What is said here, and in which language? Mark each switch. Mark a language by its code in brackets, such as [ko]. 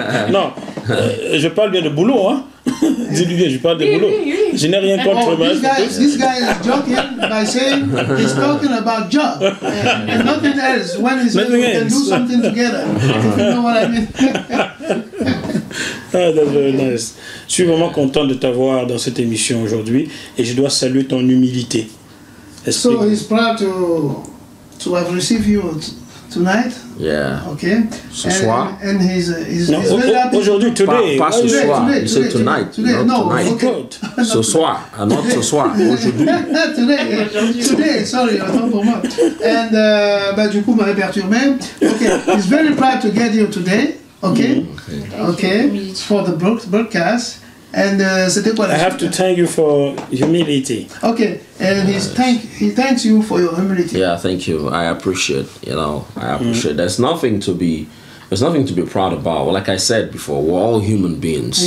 [fr] Non, je parle bien de boulot, hein. Dis-lui bien, je parle de boulot. Je n'ai rien contre [en] This guy is joking by saying he's talking about job and nothing else. When he says we can do something together, if you know what I mean. Ah, that's very nice. [fr] Je suis vraiment content de t'avoir dans cette émission aujourd'hui et je dois saluer ton humilité. [en] So he's proud to have received you tonight. Yeah. Okay. [fr] Ce soir. [en] And he's very happy. [fr] Aujourd'hui, [en] today. [fr] Pas ce soir. [en] You said tonight. Today. Not No. tonight. Okay. [fr] Ce soir. Not ce soir. Aujourd'hui. [en] Today. Sorry, [fr] autant pour moi. And bah du coup m'avait perturbé. [en] Okay. He's very proud to get you today. Okay. Okay. For the broadcast. [fr] And c'était quoi la [en] I have to thank you for humility. Okay, and he thanks you for your humility. Yeah, thank you. I appreciate. You know, I appreciate. There's nothing to be proud about. Like I said before, we're all human beings.